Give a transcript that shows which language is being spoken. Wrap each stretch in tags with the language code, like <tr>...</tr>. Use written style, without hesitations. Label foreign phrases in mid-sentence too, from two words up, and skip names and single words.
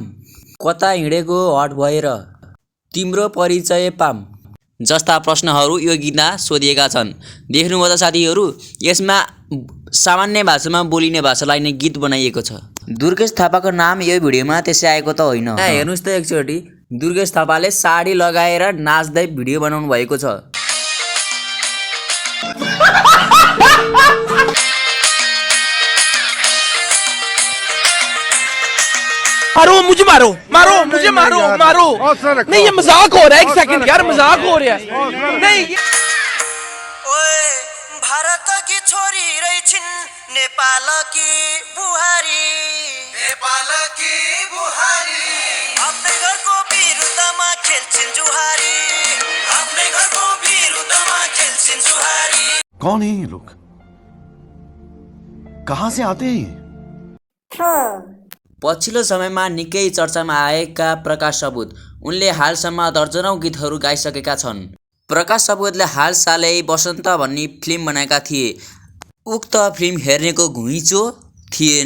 <ne>कता हिँडेको हट भएर, तिम्रो परिचय पाम जस्ता प्रश्नहरू यो गीतमा सोधिएका छन्। देख्नुभयो त साथीहरू, यसमा सामान्य भाषामा बोलिने भाषालाई नै गीत बनाइएको छ। दुर्गेश थापाको नाम यो भिडियोमा त्यसै आएको त होइन। हेर्नुहोस् त एकचोटि, दुर्गेश थापाले साडी लगाएर नाच्दै भिडियो बनाउनु भएको छ।</ne> <hi>मुझे मारो नहीं, ये मजाक हो रहा है। 1 सेकंड यार, मजाक हो रहा है। नहीं ओए</hi> <ne>भारत की छोरी रही छिन् नेपाल की बुहारी, आफ्नै घरको विरुद्धमा खेल्छिन् जुहारी, आफ्नै घरको विरुद्धमा खेल्छिन् जुहारी।</ne> <hi>कौन है ये लोग, कहाँ से आते हैं?</hi> <ne>पछिल्लो समयमा निकै चर्चामा आएका प्रकाश सबुत। उनले हालसम्म दर्जनौं गीतहरू गाइसकेका छन्। प्रकाश सबुतले हालसालै बसन्त भन्ने फिल्म बनाएका थिए। उक्त फिल्म हेर्नेको घुइँचो थिएन।</ne>